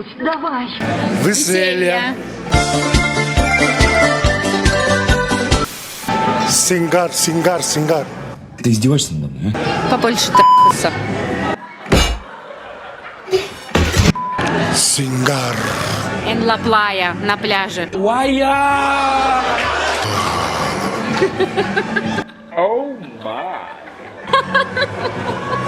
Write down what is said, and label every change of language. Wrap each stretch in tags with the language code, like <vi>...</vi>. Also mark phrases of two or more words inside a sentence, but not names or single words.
<ru>Давай. Веселье. Сингар, сингар, сингар. Ты издеваешься надо мной, а? Побольше трахаться. Сингар.</ru> <es>En la playa,</es> <ru>на пляже.</ru> <en>Oh my.</en>